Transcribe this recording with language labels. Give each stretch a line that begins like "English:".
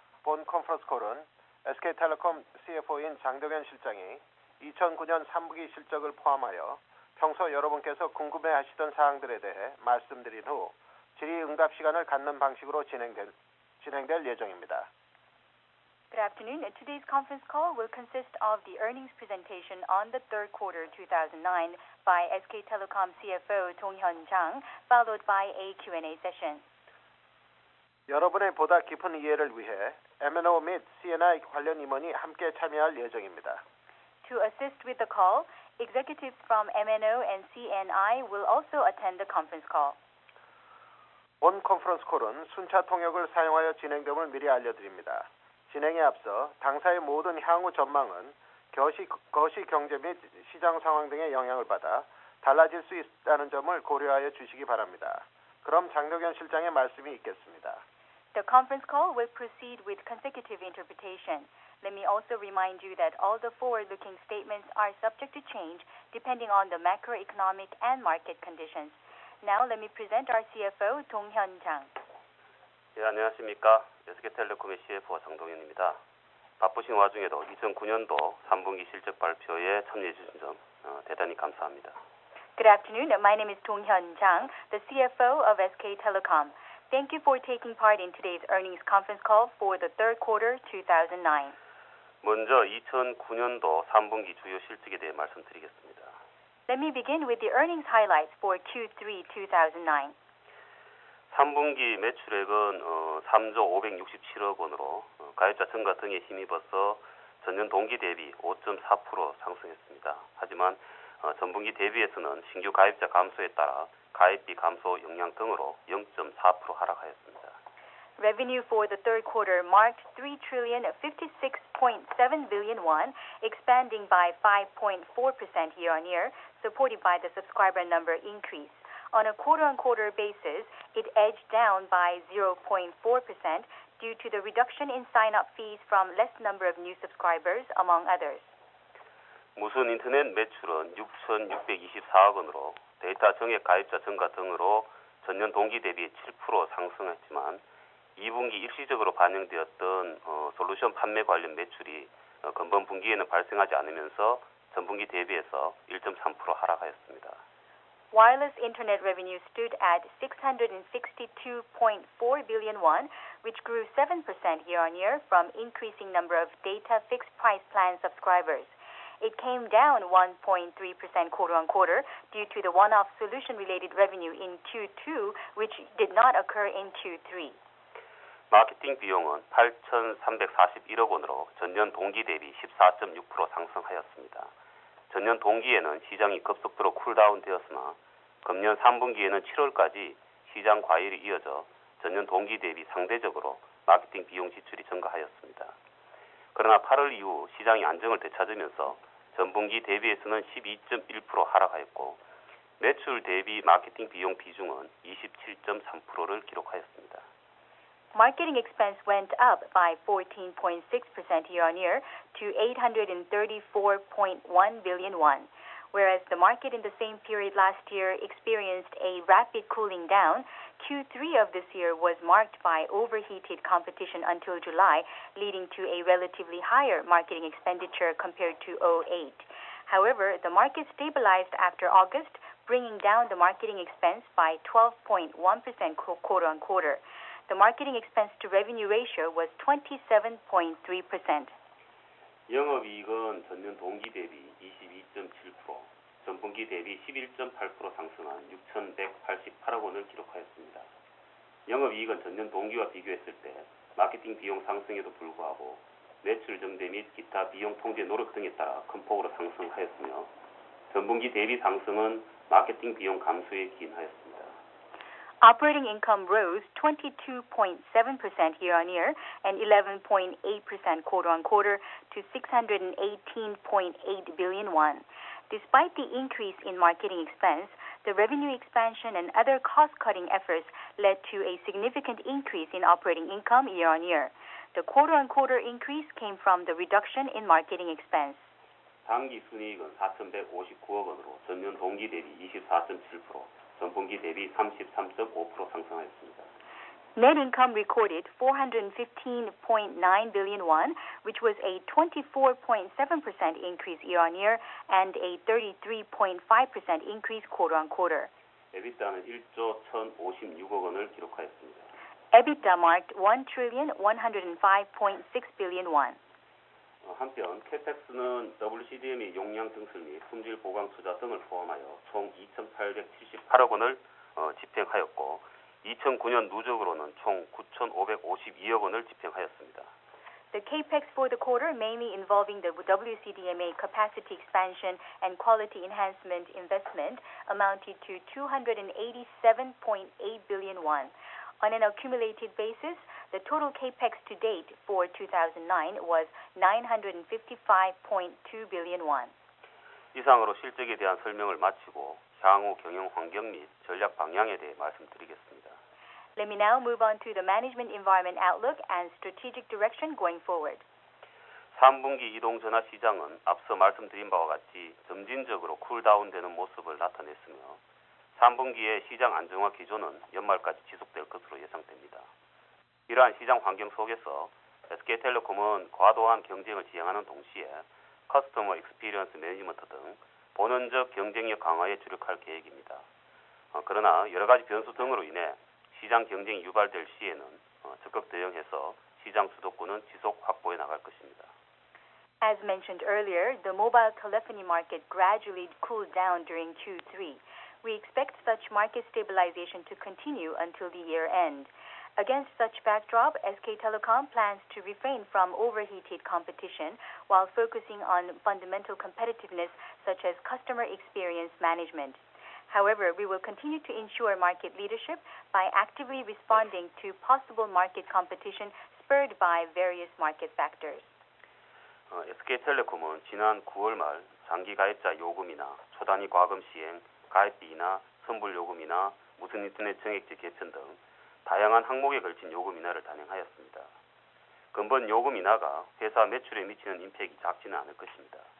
Korean: 본 컨퍼런스 콜은 SK텔레콤 CFO인 장덕현 실장이 2009년 3분기 실적을 포함하여 평소 여러분께서 궁금해하시던 사항들에 대해 말씀드린 후 질의응답 시간을 갖는 방식으로 진행될 예정입니다.
English: Good afternoon. Today's conference call will consist of the earnings presentation on the third quarter 2009 by SK Telecom CFO Dong-hyun Jang, followed by a Q&A session.
Korean: 여러분의 보다 깊은 이해를 위해 M&O 및 C&I 관련 임원이 함께 참여할 예정입니다.
English: To assist with the call, executives from M&O and C&I will also attend the conference call.
Korean: 본 컨퍼런스 콜은 순차 통역을 사용하여 진행됨을 미리 알려드립니다. 진행에 앞서 당사의 모든 향후 전망은 거시 경제 및 시장 상황 등의 영향을 받아 달라질 수 있다는 점을 고려하여 주시기 바랍니다. 그럼 장덕현 실장의 말씀이 있겠습니다.
English: The conference call will proceed with consecutive interpretation. Let me also remind you that all the forward-looking statements are subject to change depending on the macroeconomic and market conditions. Now let me present our CFO Dong-hyun Jang.
Korean: 네, 안녕하십니까. SK텔레콤의 CFO 장동현입니다. 바쁘신 와중에도 2009년도 3분기 실적 발표에 참여해 주신 점 대단히 감사합니다.
English: Good afternoon. My name is Dong-hyun Jang, the CFO of SK Telecom. Thank you for taking part in today's earnings conference call for the third quarter 2009.
Korean: 먼저 2009년도 3분기 주요 실적에 대해 말씀드리겠습니다.
English: Let me begin with the earnings highlights for Q3 2009.
Korean: 3분기 매출액은 3조 567억 원으로 가입자 증가 등에 힘입어서 전년 동기 대비 5.4% 상승했습니다. 하지만 전분기 대비해서는 신규 가입자 감소에 따라 가입비 감소 영향 등으로 0.4% 하락하였습니다.
English: Revenue for the third quarter marked 3,056.7 billion won, expanding by 5.4% year-on-year, supported by the subscriber number increase. On a quarter-on-quarter basis, it edged down by 0.4% due to the reduction in sign-up fees from less number of new subscribers, among others.
Korean: 무선 인터넷 매출은 6,624억 원으로 데이터 정액 가입자 증가 등으로 전년 동기 대비 7% 상승했지만 2분기 일시적으로 반영되었던 솔루션 판매 관련 매출이 근본 분기에는 발생하지 않으면서 전분기 대비해서 1.3% 하락하였습니다.
English: Wireless internet revenue stood at 662.4 billion won, which grew 7% year-on-year from increasing number of data fixed price plan subscribers. It came down 1.3% quarter-on-quarter due to the one-off solution-related revenue in Q2, which did not occur in Q3.
Korean: 마케팅 비용은 8,341억 원으로 전년 동기 대비 14.6% 상승하였습니다. 전년 동기에는 시장이 급속도로 쿨다운 되었으나 금년 3분기에는 7월까지 시장 과열이 이어져 전년 동기 대비 상대적으로 마케팅 비용 지출이 증가하였습니다. 그러나 8월 이후 시장이 안정을 되찾으면서 전분기 대비해서는 12.1% 하락하였고 매출 대비 마케팅 비용 비중은 27.3%를 기록하였습니다.
English: Marketing expense went up by 14.6% year-on-year to 834.1 billion won. Whereas the market in the same period last year experienced a rapid cooling down, Q3 of this year was marked by overheated competition until July, leading to a relatively higher marketing expenditure compared to 2008. However, the market stabilized after August, bringing down the marketing expense by 12.1% quarter-on-quarter. The marketing expense to revenue ratio was 27.3%.
Korean: 영업이익은 전년 동기 대비 22.7%, 전분기 대비 11.8% 상승한 6,188억 원을 기록하였습니다. 영업이익은 전년 동기와 비교했을 때 마케팅 비용 상승에도 불구하고 매출 증대 및 기타 비용 통제 노력 등에 따라 큰 폭으로 상승하였으며 전분기 대비 상승은 마케팅 비용 감소에 기인하였습니다.
English: Operating income rose 22.7% year-on-year and 11.8% quarter-on-quarter to 618.8 billion won. Despite the increase in marketing expense, the revenue expansion and other cost-cutting efforts led to a significant increase in operating income year-on-year. The quarter-on-quarter increase came from the reduction in marketing expense.
Korean: 당기 순이익은 4,159억 원으로 전년 동기 대비 24.7%, 전분기 대비 33.5% 상승하였습니다.
English: Net income recorded 415.9 billion won, which was a 24.7% increase year-on-year and a 33.5% increase quarter-on-quarter.
Korean: EBITDA는 1조 1,056억 원을 기록하였습니다.
English: EBITDA marked 1,105.6 billion won.
Korean: 한편 CAPEX는 WCDM의 용량 증설 및 품질 보강 투자 등을 포함하여 총 2,878억 원을 집행하였고 2009년 누적으로는 총 9,552억 원을 집행하였습니다.
English: The capex for the quarter, mainly involving the WCDMA capacity expansion and quality enhancement investment, amounted to 287.8 billion won. On an accumulated basis, the total capex to date for 2009 was 955.2 billion won.
Korean: 이상으로 실적에 대한 설명을 마치고 향후 경영 환경 및 전략 방향에 대해 말씀드리겠습니다.
English: Let me now move on to the management environment outlook and strategic direction going forward.
Korean: 3분기 이동전화 시장은 앞서 말씀드린 바와 같이 점진적으로 쿨다운되는 모습을 나타냈으며 3분기의 시장 안정화 기조는 연말까지 지속될 것으로 예상됩니다. 이러한 시장 환경 속에서 SK텔레콤은 과도한 경쟁을 지향하는 동시에
English: 커스터머 익스피리언스 매니지먼트
Korean: 등 본원적 경쟁력 강화에 주력할 계획입니다. 그러나 여러 가지 변수 등으로 인해 시장 경쟁이 유발될 시에는 적극 대응해서 시장 주도권은 지속 확보해 나갈 것입니다.
English: As mentioned earlier, the mobile telephony market gradually cooled down during Q3. We expect such market stabilization to continue until the year end. Against such backdrop, SK Telecom plans to refrain from overheated competition while focusing on fundamental competitiveness such as customer experience management. However, we will continue to ensure market leadership by actively responding to possible market competition spurred by various market factors.
Korean: SK텔레콤은 지난 9월 말 장기 가입자 요금이나 초단위 과금 시행, 가입비나 선불 요금이나 무선 인터넷 정액제 개편 등 다양한 항목에 걸친 요금 인하를 단행하였습니다. 근본 요금 인하가 회사 매출에 미치는 임팩이 작지는 않을 것입니다.